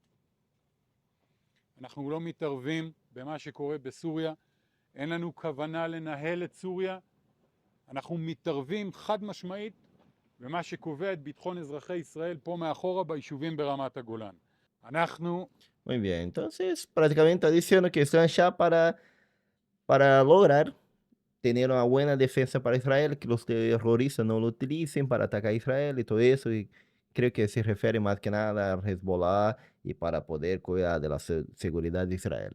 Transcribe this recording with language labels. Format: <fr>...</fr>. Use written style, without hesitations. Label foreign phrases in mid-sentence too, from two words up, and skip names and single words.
<he>אנחנו לא מתערבים במה שקורה בסוריה, אין לנו כוונה לנהל את סוריה, אנחנו מתערבים חד משמעית במה שקובע את ביטחון אזרחי ישראל פה מאחורה ביישובים ברמת הגולן. אנחנו...</he> <es>Muy bien, entonces prácticamente está diciendo que están ya para lograr tener una buena defensa para Israel, que los terroristas no lo utilicen para atacar a Israel y todo eso. Y creo que se refiere más que nada a Hezbollah y para poder cuidar de la seguridad de Israel.</es>